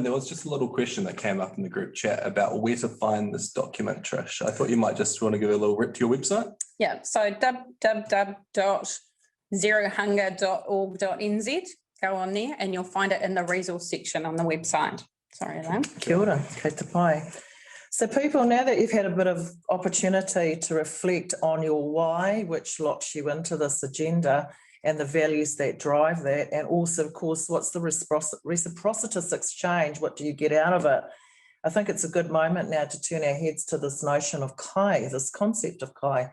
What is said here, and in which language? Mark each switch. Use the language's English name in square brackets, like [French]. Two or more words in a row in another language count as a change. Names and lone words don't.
[English] There was just a little question that came up in the group chat about where to find this document, Trish. I thought you might just want to give a little rip to your website. Yeah, so www.zerohunger.org.nz. Go on there and you'll find it in the resource section on the website. Sorry, Elaine. [Māori] Kia ora, kei te pai. [English] So people, now that you've had a bit of opportunity to reflect on your why, which locks you into this agenda, and the values that drive that, and also, of course, what's the reciprocitous exchange? What do you get out of it? I think it's a good moment now to turn our heads to this notion of kai, this concept of kai.